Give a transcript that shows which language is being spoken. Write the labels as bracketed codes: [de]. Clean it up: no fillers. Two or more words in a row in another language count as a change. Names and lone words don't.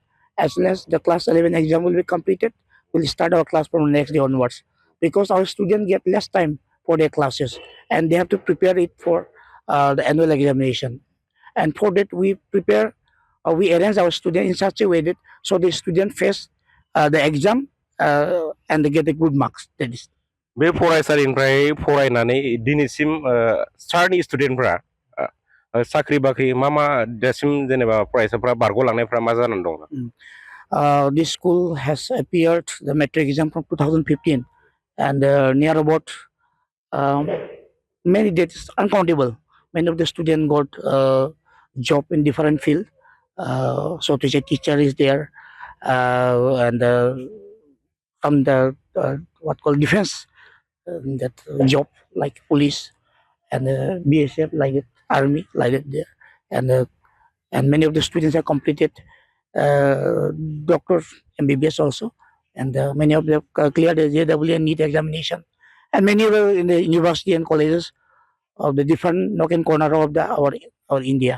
[en] As soon as the class 11 exam will be completed, we'll start our class from next day onwards, because our students get less time for their classes and they have to prepare it for the annual examination. And for that, we prepare, we arrange our student in such a way that so the student face the exam and they get a good marks. That is. [brx] बे फरायसालिनिफ्राय फरायनानै दिनैसिम सारनि स्टुडेन्टफ्रा साख्रि बाख्रि मा दासिम जेनेबा फरायसाफ्रा बारग'लांनायफ्रा मा जानानै दं? [en] This school has appeared the metric exam from 2015, and near about many dates uncountable. Many of the students got job in different field. So to say, teacher is there, and from the what called defense, that job like police and BSF, like army, like that there, and many of the students have completed doctors, MBBS also, and many of them cleared the JEE and NEET examination, and many were in the university and colleges of the different nook and corner of our India.